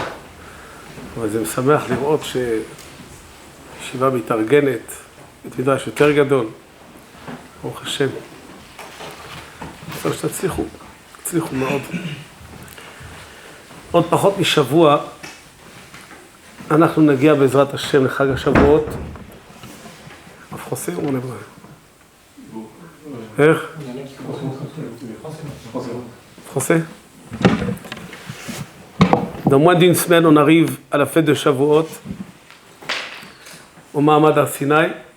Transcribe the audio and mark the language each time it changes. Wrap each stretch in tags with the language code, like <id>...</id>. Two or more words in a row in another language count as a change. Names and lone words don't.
<he>אבל זה משמח לראות שישיבה מתארגנת, בית מדרש יותר גדול. ברוך השם. אז שתצליחו, תצליחו מאוד. עוד פחות משבוע, אנחנו נגיע בעזרת השם לחג השבועות.</he> <fr>français ou en hébreu? Français. Dans moins d'une semaine, on arrive à la fête de Shavuot, au</fr> <he>מעמד הר סיני.</he>